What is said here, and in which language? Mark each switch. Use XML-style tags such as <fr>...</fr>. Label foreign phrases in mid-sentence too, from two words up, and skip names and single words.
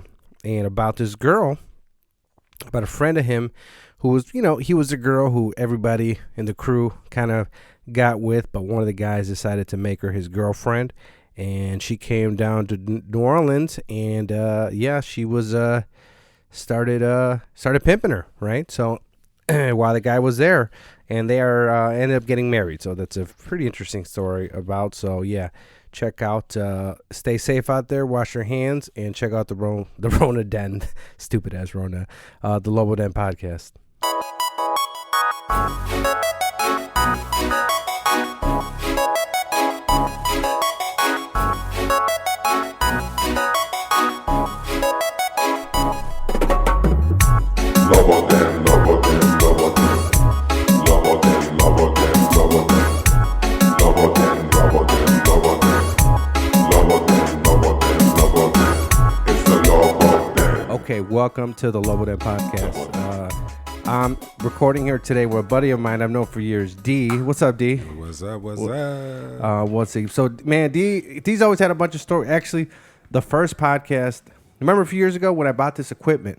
<en>And about this girl, about a friend of him who was, he was the girl who everybody in the crew kind of got with, but one of the guys decided to make her his girlfriend, and she came down to New Orleans, and she was started pimping her, right? So while the guy was there, and they are ended up getting married. So that's a pretty interesting story about. So yeah, check out, stay safe out there, wash your hands, and check out the Rona Den, stupid ass Rona, the Lobo Den podcast. Lobo Den, Lobo Den, Lobo Den. Lobo Den, Lobo Den, Lobo Den. Lobo Den, Lobo Den, Lobo Den. Lobo Den, Lobo Den, Lobo Den. It's the Lobo Den. Okay, welcome to the Lobo Den podcast. I'm recording here today with a buddy of mine I've known for years, D. What's up, D? What's up? What's he? So, man, D's always had a bunch of stories. Actually, the first podcast, remember a few years ago when I bought this equipment?</en>